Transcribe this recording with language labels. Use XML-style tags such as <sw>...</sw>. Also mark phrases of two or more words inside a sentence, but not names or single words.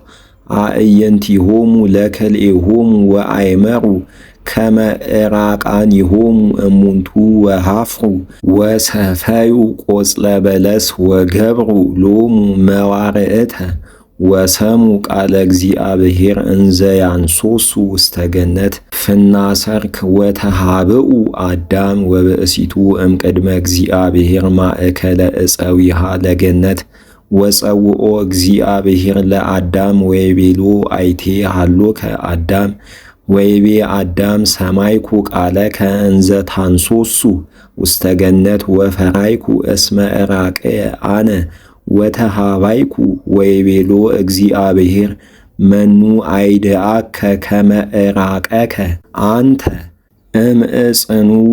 <gez>አዕይንቲሆሙ ለክልኤሆሙ ወአይመሩ ከመ ዕራቃኒሆሙ እሙንቱ ወሃፍሩ ወሰፈዩ ቆጽለ በለስ ወገብሩ ሎሙ መዋርዕተ ወሰሙ ቃለ እግዚአብሔር እንዘ ያንሶሱ ውስተ ገነት ፍናሰርክ ወተሃብኡ አዳም ወብእሲቱ እምቅድመ እግዚአብሔር ማእከለ ዕፀዊሃ ለገነት ወፀውኦ እግዚአብሔር ለአዳም ወይቤሎ አይቴ ሃሎከ አዳም ወይቤ አዳም ሰማይኩ ቃለከ እንዘ ታንሶሱ ውስተ ገነት ወፈራይኩ እስመ ዕራቅየ አነ ወተሃባይኩ ወይቤሎ እግዚአብሔር መኑ አይድአከ ከመ ዕራቀከ አንተ እምዕፅኑ</gez>